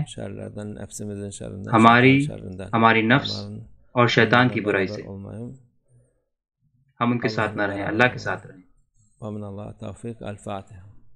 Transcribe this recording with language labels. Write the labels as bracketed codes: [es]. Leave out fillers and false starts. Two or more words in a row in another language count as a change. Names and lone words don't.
[tr] şerlerden, nefsimizin şerrinden, [ur] ہماری [tr] şeytan şerrinden. [ur] ہماری نفس اور شیطان کی برائی سے [tr] olmayın. [ur] ہم ان کے ساتھ نہ رہیں، اللہ کے ساتھ رہیں۔ [tr] ومن Allah tevfik. El Fatiha.